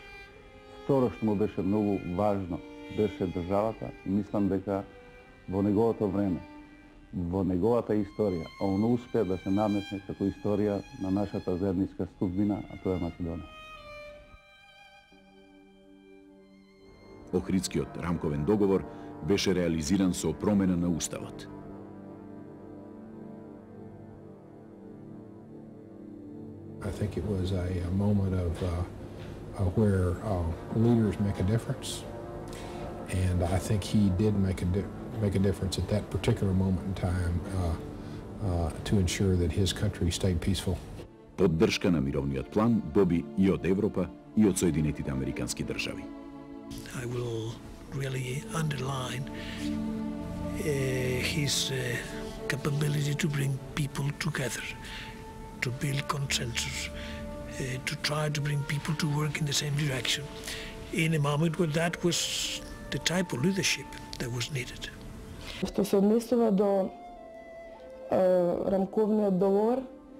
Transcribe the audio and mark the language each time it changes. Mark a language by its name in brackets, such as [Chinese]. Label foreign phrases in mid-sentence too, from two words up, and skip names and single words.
[Macedonian] Второ што му беше многу важно беше државата и мислам дека во неговото време, во неговата историја, он успе да се наметне како историја на нашата заедничка студбина, а тоа е Македонија. Охридскиот рамковен договор беше реализиран со промена на уставот. [English] I think it was a moment of where leaders make a difference, and I think he did make a difference at that particular moment in time to ensure that his country stayed peaceful. [Macedonian] Поддршка на мировниот план доби и од Европа и од Соединетите Американски држави. [English] I will really underline his capability to bring people together, to build consensus, to try to bring people to work in the same direction, in a moment where that was the type of leadership that was needed. [Macedonian] Што се однесува до рамковниот договор,